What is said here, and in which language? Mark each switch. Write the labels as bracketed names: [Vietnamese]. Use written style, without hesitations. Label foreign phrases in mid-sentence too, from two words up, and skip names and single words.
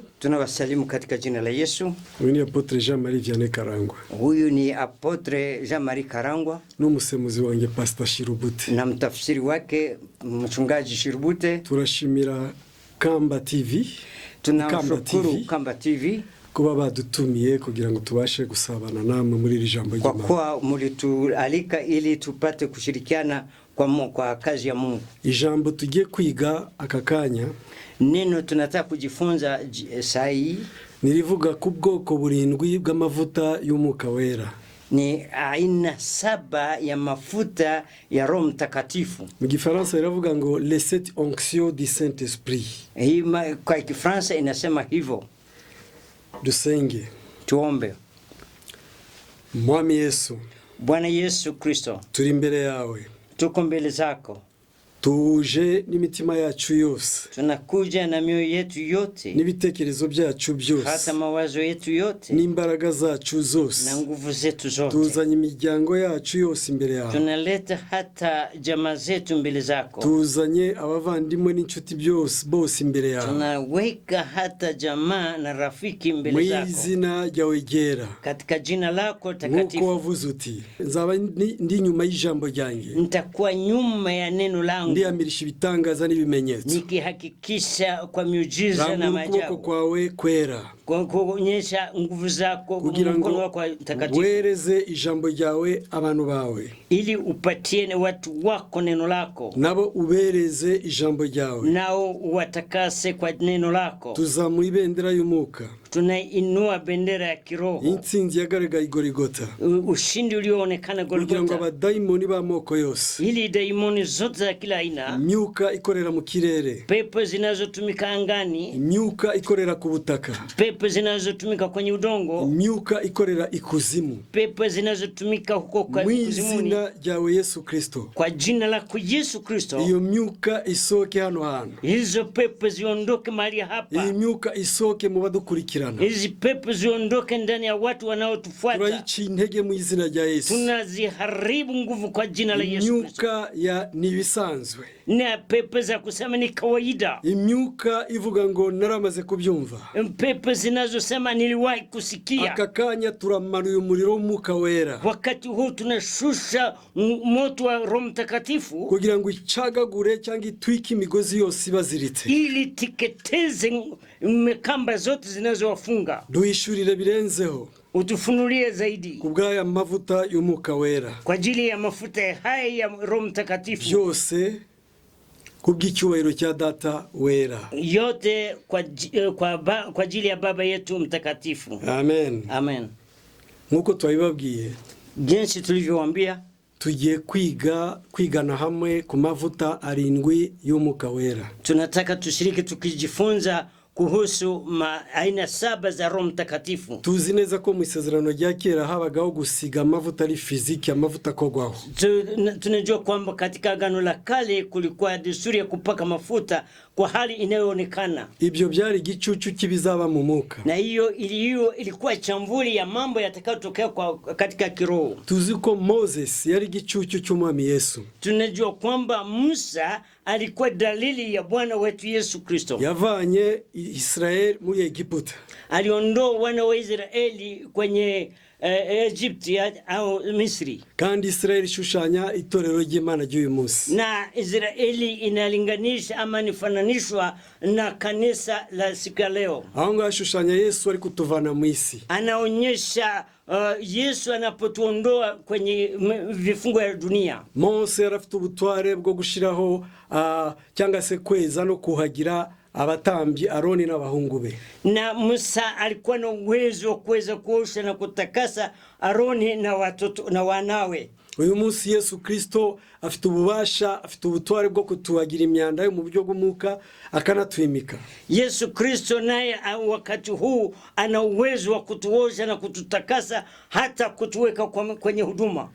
[Swahili] Tunawasalimu katika jina la Yesu. Huyu ni Apotre Jean-Marie Vianney Karangwa. Huyu ni Apotre Jean-Marie Karangwa. [Kinyarwanda] N'umusemuzi wanjye Pastor Shirubute. [Swahili] Na mtafsiri wake mchungaji Shirubute. [Kinyarwanda] Turashimira Kamba TV. [Swahili] Tunashukuru Kamba TV [Kinyarwanda] kuba badutumiye kugira ngo tubashe gusabana namwe muri iri jambo ry'Imana. [Swahili] Kwa mulitualika ili tupate kushirikiana kwa kazi ya Mungu. [Kinyarwanda] Ijambo tugiye kwiga akakanya, [Swahili] neno tunataka kujifunza sai, [Kinyarwanda] nilivuga ku bwoko burindwi bw'amavuta y'Umwuka Wera. [Swahili] Ni aina 7 ya mafuta ya Roho Mtakatifu. [Kinyarwanda] Mu Gifaransa iravuga ngo [French] les 7 onctions du Saint-Esprit. [Swahili] Hii kwa Kifaransa inasema hivyo. [Kinyarwanda] Dusenge. [Swahili] Tuombe. [Kinyarwanda] Mwami Yesu, [Swahili] Bwana Yesu Kristo, [Kinyarwanda] turi imbere yawe. [Swahili] Tuko mbele zako. [Kinyarwanda] Tuje n'imitima yacu yose. [Swahili] Tunakuja na mioyo yetu yote. [Kinyarwanda] N'ibitekerezo byacu byose. [Swahili] Hata mawazo yetu yote. [Kinyarwanda] N'imbaraga zacu zose. [Swahili] Na nguvu zetu zote. [Kinyarwanda] Tuzanye imiryango yacu yose imbere yawe. [Swahili] Tunaleta hata jamaa zetu mbele zako. [Kinyarwanda] Tuzanye abavandimwe n'inshuti bose imbere yawe. [Swahili] Tunaweka hata jamaa na rafiki mbele zako. [Kinyarwanda] Mu izina ryawe ryera. [Swahili] Katika jina lako takatifu. [Kinyarwanda] Nkuko wavuze uti, nzaba ndi nyuma y'ijambo ryanjye. [Swahili] Nitakuwa nyuma ya neno langu. [Kinyarwanda] Ndiamirisha ibitangaza n'ibimenyetso. [Swahili] Nikihakikisha kwa miujiza na maajabu. [Kinyarwanda] Ukuboko kwawe kwera. [Swahili] Kuonyesha nguvu zako, mkono wako mtakatifu. [Kinyarwanda] Wereze ijambo ryawe abantu bawe. [Swahili] Ili upatie watu wako neno lako. [Kinyarwanda] Nabo ubereze ijambo ryawe. [Swahili] Nao watakase kwa neno lako. [Kinyarwanda] Tuzamura ibendera y'Umwuka. [Swahili] Tunainua bendera ya kiroho. [Kinyarwanda] Intsinzi yagaragaye i Golgotha. [Swahili] Ushindi ulioonekana Golgotha. [Kinyarwanda] Kugira ngo abadaimoni b'amoko yose. [Swahili] Ili daimoni zote za kila aina. [Kinyarwanda] Imyuka ikorera mu kirere. [Swahili] Pepo zinazotumika angani. [Kinyarwanda] Imyuka ikorera ku butaka. [Swahili] Pepo zinazotumika kwenye udongo. [Kinyarwanda] Imyuka ikorera ikuzimu. [Swahili] Pepo zinazotumika huko kwa kuzimuni. [Kinyarwanda] Mwizina ryawe Yesu Kristo. [Swahili] Kwa jina lako Yesu Kristo. [Kinyarwanda] Iyo myuka isoke hano hano. [Swahili] Hizo pepo ziondoke mahali hapa. [Kinyarwanda] Iyi myuka isoke mu badukurikirana. [Swahili] Hizi pepo ziondoke ndani ya watu wanaotufuata. [Kinyarwanda] Turayica intege mu izina rya Yesu. [Swahili] Tunaziharibu nguvu kwa jina la Yesu Kristo. [Kinyarwanda] Imyuka ya nibisanzwe. [Swahili] Na pepo za kusema ni kawaida. [Kinyarwanda] Imyuka ivuga ngo naramaze kubyumva. [Swahili] Pepo zinazosema niliwahi kusikia. [Kinyarwanda] Akakanya turamanuye umuriro w'Umwuka Wera. [Swahili] Wakati huu tunashusha moto wa Roho Mtakatifu [Kinyarwanda] kugira ngo icagagure cyangwa itwike imigozi yose ibaziritse. [Swahili] Ili tiketeze kamba zote zinazowafunga. [Kinyarwanda] Duhishurire birenzeho. [Swahili] Utufunulie zaidi. [Kinyarwanda] Kubwaya mavuta y'Umwuka Wera. [Swahili] Kwa ajili ya mafuta haya ya Roho Mtakatifu. [Kinyarwanda] Byose kubw'icyubahiro cya Data Wera. [Swahili] Yote kwa ajili ya Baba yetu mtakatifu. Amen. Amen. [Kinyarwanda] Nkuko twabibabwiye, [Swahili] jinsi tulivyowaambia, [Kinyarwanda] tugiye kwigana hamwe ku mavuta 7 y'Umwuka Wera. [Swahili] Tunataka tushiriki tukijifunza kuhusu aina 7 za Roho Mtakatifu. [Kinyarwanda] Tuzi neza ko mu isezerano rya kera habagaho gusiga amavuta ari fiziki, amavuta kogwaho. [Swahili] Tunajua kwamba katika Agano la Kale kulikuwa desturi ya kupaka mafuta kwa hali inayoonekana. [Kinyarwanda] Ibyo byari gicucu kibizaba mu mwuka. [Swahili] Na hiyo ilikuwa chamvuli ya mambo yatakayotokea katika kiroho. [Kinyarwanda] Tuzi ko Moses yari gicucu cy'Umwami Yesu. [Swahili] Tunajua kwamba Musa alikuwa dalili ya Bwana wetu Yesu Kristo. [Kinyarwanda] Yavanye Israeli muri Egiputa. [Swahili] Aliondoa wana wa Israeli kwenye Egypti au Misri. [Kinyarwanda] kandi Israeli ishushanya itorero ry'Imana ry'uyu munsi. [Swahili] Na Israeli inalinganisha ama nifananishwa na kanisa la siku ya leo. [Kinyarwanda] Aho ngaho ashushanya Yesu ari kutuvana mu isi. [Swahili] Anaonyesha Yesu anapotuondoa kwenye vifungo ya dunia. [Kinyarwanda] Mose yarafite ubutware bwo gushiraho cyangwa se kweza no kuhagira abatambyi Aroni n'abahungu be. [Swahili] Na Musa alikuwa na uwezo kuweza kuosha na kutakasa Aroni na watoto na wanawe. [Kinyarwanda] Uyu munsi Yesu Kristo afite ububasha, afite ubutware bwo kutuhagira imyanda yo mu buryo bw'umwuka akanatwimika. [Swahili] Yesu Kristo naye wakati huu ana uwezo wa kutuosha na kututakasa hata kutuweka kwenye huduma.